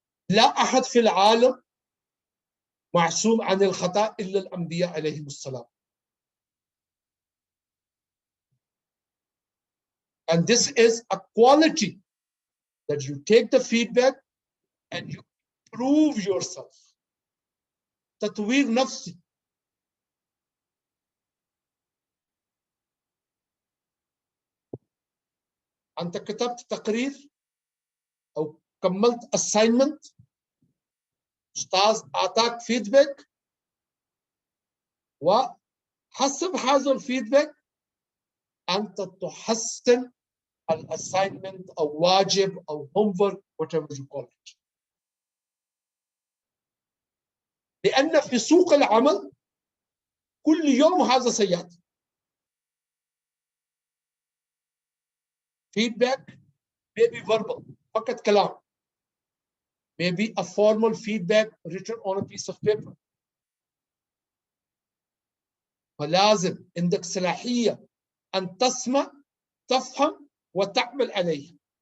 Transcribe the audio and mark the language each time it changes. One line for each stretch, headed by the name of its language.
Arabic: لا أحد في العالم معصوم عن الخطأ إلا الأنبياء عليهم السلام.
English: And this is a quality that you take the feedback and you improve yourself.
Arabic: تطوير نفسي. أنت كتبت تقرير أو كملت assignment، أستاذ أعطاك فيدباك، وحسب هذا الفيدباك أنت تحسن الأساينمنت أو واجب أو
English: homework whatever you call it.
Arabic: لأن في سوق العمل كل يوم هذا سيأتي.
English: Feedback may be verbal،
Arabic: فقط كلام.
English: Maybe a formal feedback written on a piece of paper.
Arabic: فلازم عندك صلاحية أن تسمع، تفهم، وتعمل عليه.